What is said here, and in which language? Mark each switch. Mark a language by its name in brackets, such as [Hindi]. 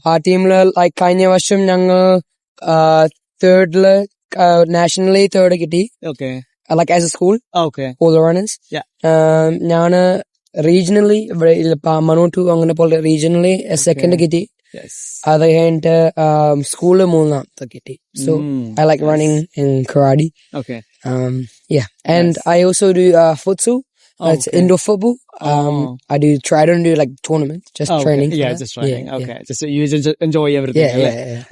[English] Our team like [Malayalam] കഴിഞ്ഞ വർഷം ഞങ്ങൾ [English] third nationally third കിട്ടി. Okay. Like as a school. Okay. All the runners. [Malayalam] ഞാൻ regionally ഇവിടെ മനോട്ടു അങ്ങനെ പോലെ regionally second കിട്ടി. [English] Yes. [Malayalam] അത് കഴിഞ്ഞിട്ട് സ്കൂളിൽ മൂന്നാമത്തെ കിട്ടി. [English] So I like running and karate. Okay. And I also do futsal. It's indoor football. I don't do like tournaments, just training. Just training. Okay. Just you just enjoy everything.